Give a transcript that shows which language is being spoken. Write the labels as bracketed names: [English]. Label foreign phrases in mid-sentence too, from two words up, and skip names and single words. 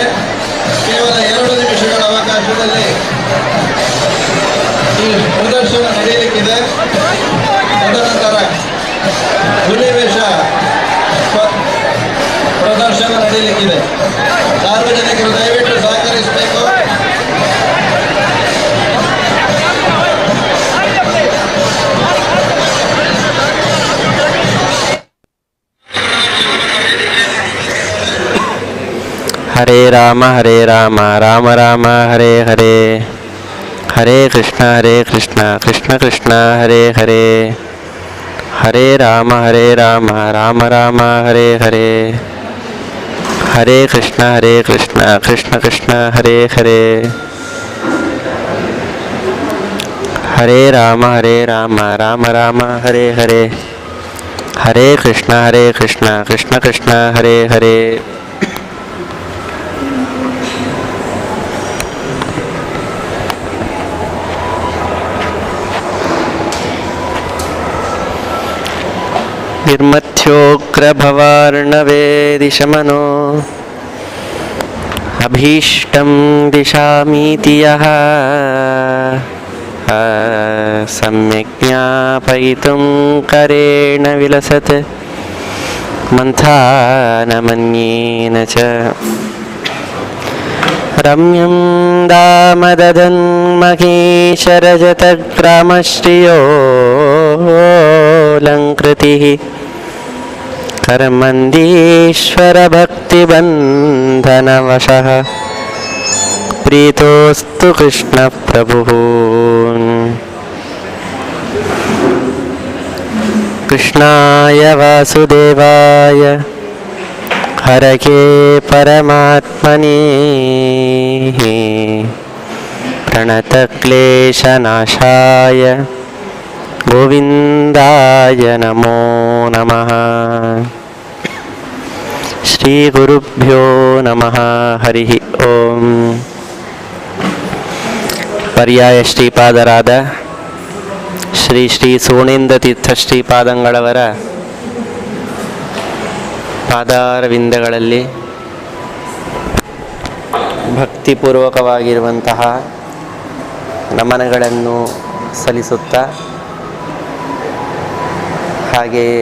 [Kannada] ಕೇವಲ 2 ನಿಮಿಷಗಳ ಅವಕಾಶದಲ್ಲಿ ಈ ಪ್ರದರ್ಶನ ನಡೆಯಲಿಕ್ಕಿದೆ. ತದನಂತರ ಹುಲಿವೇಷ ಪ್ರದರ್ಶನ ನಡೆಯಲಿಕ್ಕಿದೆ. ಸಾರ್ವಜನಿಕರು ದಯವಿಟ್ಟು ಸಹಕರಿಸಬೇಕು. [Sanskrit] हरे राम राम राम हरे हरे हरे कृष्ण कृष्ण कृष्ण हरे हरे हरे राम राम राम हरे हरे हरे कृष्ण कृष्ण कृष्ण हरे हरे हरे राम राम राम हरे हरे ಹರೇ ಕೃಷ್ಣ ಕೃಷ್ಣ ಕೃಷ್ಣ ಹರೇ ಹರೇ. ನಿರ್ಮಥ್ಯೋಗ್ರಭವಾರ್ಣವೇದಿಶಮನೋ ಅಭೀಷ್ಟಂ ದಿಶಾಮೀತಿ ಯಃ ಸಮ್ಯಕ್ ಜ್ಞಾಪಯಿತುಂ ಕರೇಣ ವಿಲಸತ್ ಮಂಥಾನಮನ್ಯೇನ ಚ ರಮ್ಯಂ ದಾಮದದನ್ ಮಹೇಶರಜತಗ್ರಾಮಶ್ರಿಯೋಲಂಕೃತಿಃ ಕರ್ಮಂದೀಶ್ವರಭಕ್ತಿಬಂಧನವಶಃ ಪ್ರೀತೋಸ್ತು ಕೃಷ್ಣ ಪ್ರಭುಃ. ಕೃಷ್ಣಾಯ ವಾಸುದೇವಾಯ ಹರಕೆ ಪರಮಾತ್ಮನೇ ಪ್ರಣತಕ್ಲೇಶನಾಶಾಯ ಗೋವಿಂದಾಯ ನಮೋ ನಮಃ. ಶ್ರೀ ಗುರುಭ್ಯೋ ನಮಃ. ಹರಿ ಓಂ. [Kannada] ಪರ್ಯಾಯ ಶ್ರೀಪಾದರಾದ ಶ್ರೀ ಶ್ರೀ ಸೋಣೇಂದ್ರ ತೀರ್ಥ ಶ್ರೀಪಾದಂಗಳವರ ಪಾದಾರವಿಂದಗಳಲ್ಲಿ ಭಕ್ತಿಪೂರ್ವಕವಾಗಿರುವಂತಹ ನಮನಗಳನ್ನು ಸಲ್ಲಿಸುತ್ತಾ, ಹಾಗೆಯೇ